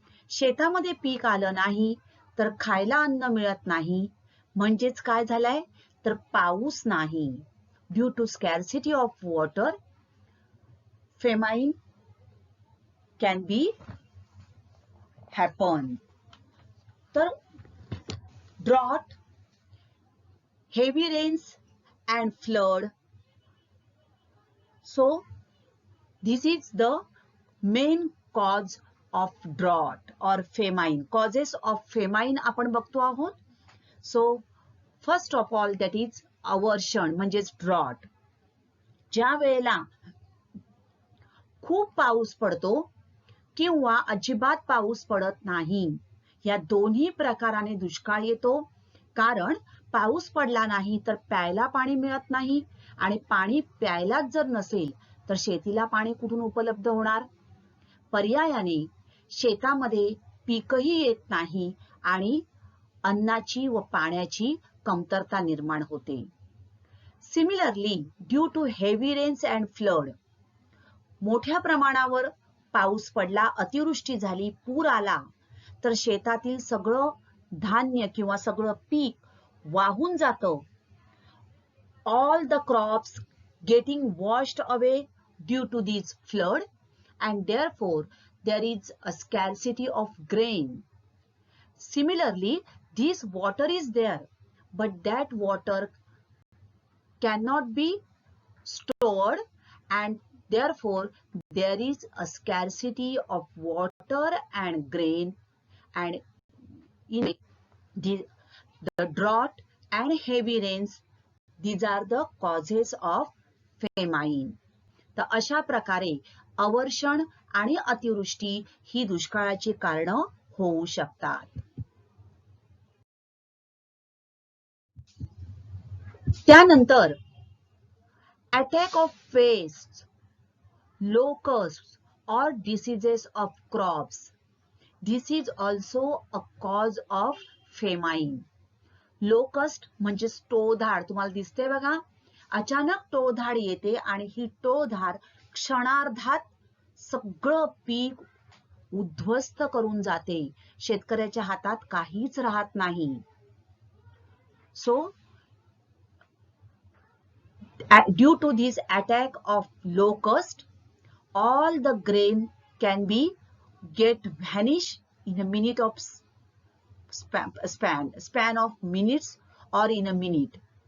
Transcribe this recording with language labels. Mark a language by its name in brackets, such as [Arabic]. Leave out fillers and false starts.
[Marathi] शेतामध्ये पीक आलं नाही तर खायला अन्न मिळत नाही. म्हणजेच काय झालंय? तर पाऊस नाही. [English] Due to scarcity of water, famine can be happen. तर drought, heavy rains and flood. So this is the main cause of drought or famine. Causes of famine [Marathi] आपण बघतो आहोत. [English] So first of all that is aversion म्हणजेच drought. [Marathi] ज्या वेळेला खूप पाऊस पडतो किंवा अजिबात पाऊस पडत नाही, या दोन्ही प्रकाराने दुष्काळ येतो. कारण पाऊस पडला नाही तर प्यायला पाणी मिळत नाही, आणि पाणी प्यायलाच जर नसेल तर शेतीला पाणी कुठून उपलब्ध होणार? पर्यायाने शेतामध्ये पीकही येत नाही आणि अन्नाची व पाण्याची कमतरता निर्माण होते. [English] similarly, due to heavy rains and flood, [Marathi] मोठ्या प्रमाणावर पाऊस पडला, अतिवृष्टी झाली, पूर आला, तर शेतातील सगळं धान्य किंवा सगळं पीक वाहून जातं. [English] All the crops getting washed away due to this flood, and therefore there is a scarcity of grain. Similarly, this water is there, but that water cannot be stored, and therefore there is a scarcity of water and grain, and in it, the drought and heavy rains, these are the causes of famine. [Marathi] तर अशा प्रकारे अवर्षण आणि अतिवृष्टी ही दुष्काळाची कारण होऊ शकतात. [English] त्यानंतर attack of pest, locust or diseases of crops. This is also a cause of famine. [Marathi] Locust म्हणजे टोळधाड, तुम्हाला दिसते बघा, अचानक टोळधाड येते आणि ही टोळधाड क्षणार्धात सगळं पीक उद्ध्वस्त करून जाते. शेतकऱ्याच्या हातात काहीच राहत नाही. [English] So due to this attack of locust, all the grain can be get vanish in a minute of span of minutes or in a minute.